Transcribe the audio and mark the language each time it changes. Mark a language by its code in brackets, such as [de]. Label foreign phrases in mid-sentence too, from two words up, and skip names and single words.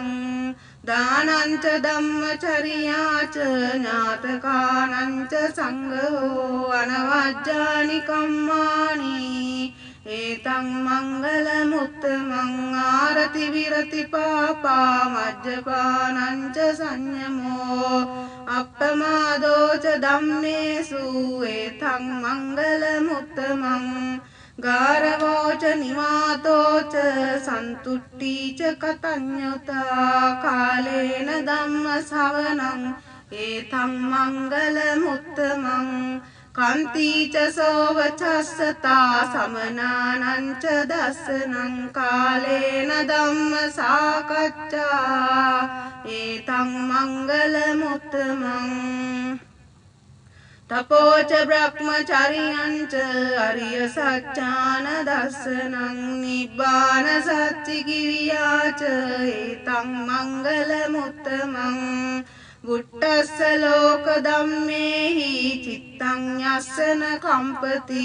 [pi] दानं च धम्मचर्या च ज्ञातकानं च संगो अनवज्जानि कम्मानि एतं मङ्गलमुत्तमं आरति विरति पापा मज्जपानं च संयमो अपमादो च धम्मेषु एतं मङ्गलमुत्तमं गारवो च निवातो च सन्तुष्टि च कतन्युता कालेन धम्मश्रवणं ඒතං මංගල මුත්තමං කන්තිච සෝවචස්සතා සමනානං ච දස්සනං කාලේන ධම්ම සාකච්ඡා ඒතං මංගල මුත්තමං තපෝච බ්‍රහ්මචරියංච අරිය සත්‍යාන දස්සනං නිබ්බාන සච්චි කිරියාච ඒතං මංගල මුත්තමං බුට්ටස්ස ලෝක ධම්මේහි චිත්තං යස්සන කම්පති